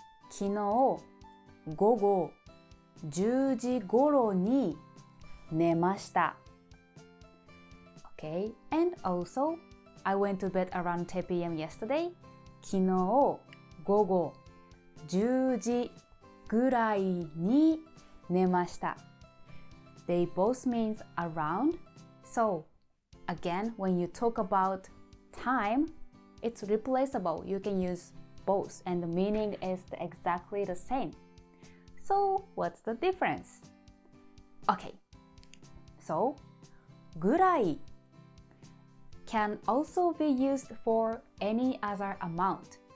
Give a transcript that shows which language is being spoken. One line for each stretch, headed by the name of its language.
Japanese: 昨日午後10時頃に寝ました。
English: Okay, and also, I went to bed around 10 p.m. yesterday.
Japanese: 昨日午後10時ぐらいに寝ました。
English: They both means around. So, again, when you talk about time, it's replaceable. You can use both and the meaning is exactly the same. So, what's the difference? Okay, so, ぐらい can also be used for any other amount.